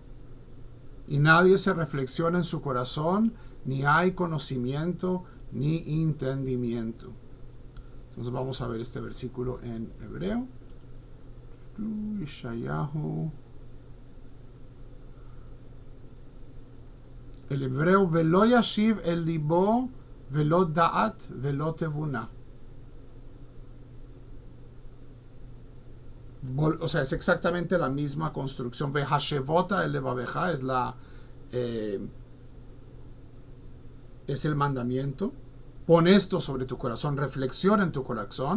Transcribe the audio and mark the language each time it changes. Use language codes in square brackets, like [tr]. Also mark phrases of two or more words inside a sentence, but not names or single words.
[es] Y nadie se reflexiona en su corazón, ni hay conocimiento, ni entendimiento. Entonces vamos a ver este versículo en hebreo. Yeshayahu. El hebreo, [he] ולא ישיב אל לבו, ולא דעת, ולא תבונה. [es] O sea, es exactamente la misma construcción. [he] והשבות אל לבבך [es] es el mandamiento. Pon esto sobre tu corazón, reflexiona en tu corazón.